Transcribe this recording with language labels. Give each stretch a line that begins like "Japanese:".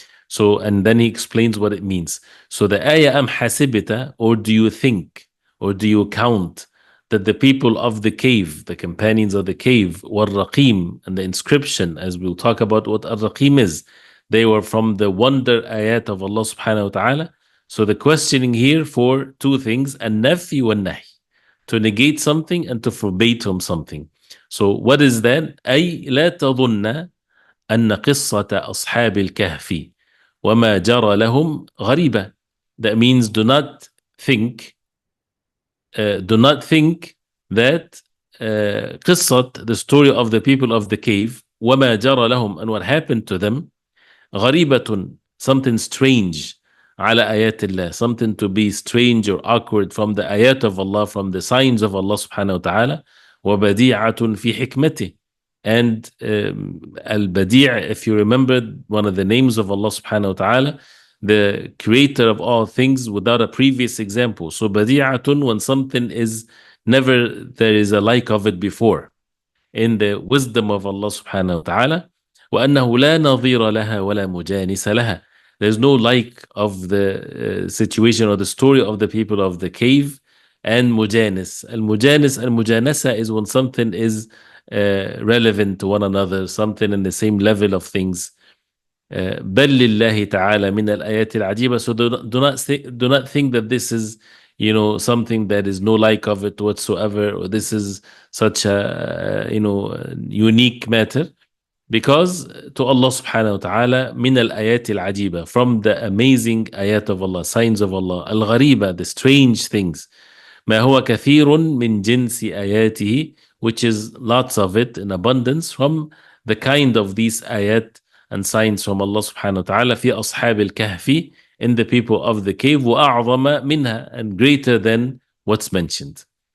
English: So, and then he explains what it means. So the ayah,
Arabic: am hasibita,
English: or do you think, or do you count that the people of the cave, the companions of the cave, wal-raqim, and the inscription, as we'll talk about what al-raqim is, they were from the wonder ayat of Allah subhanahu wa ta'ala. So the questioning here for two things,
Arabic: an-nafi wal-nahi,
English: to negate something and to forbade from something. So what is that?
Arabic: أي لا تظن أن قصة أصحاب الكهف وما جرى لهم غريبة.
English: That means do not think that قصة, the story of the people of the cave,
Arabic: وما جرى لهم,
English: and what happened to them, غريبة, something strange,
Arabic: على آيات الله,
English: something to be strange or awkward from the ayat of Allah, from the signs of Allah subhanahu wa ta'ala,
Arabic: وبديعة في حكمته.
English: And Al-Badi', if you remember, one of the names of Allah subhanahu wa ta'ala, the creator of all things without a previous example. So Badi'atun, when something is never, there is a like of it before. In the wisdom of Allah subhanahu wa ta'ala,
Arabic: وَأَنَّهُ لَا نَظِيرَ لَهَا وَلَا مُجَانِسَ لَهَا.
English: There's no like of the situation or the story of the people of the cave. And mujanis. Al-mujanis, al-mujanasa is when something is relevant to one another, something in the same level of things.
Arabic: بل لله تعالى من الآيات العجيبة.
English: So do not think that this is, something that is no like of it whatsoever, or this is such a, unique matter. Because to Allah subhanahu wa ta'ala,
Arabic: min al-ayat al-ajiba,
English: from the amazing ayat of Allah, signs of Allah, al-ghariba, the strange things,
Arabic: ما هو كثير من جنس آياته,
English: which is lots of it in abundance from the kind of these ayat and signs from Allah subhanahu wa ta'ala,
Arabic: في أصحاب الكهف,
English: in the people of the cave,
Arabic: وأعظم منها,
English: and greater than what's mentioned.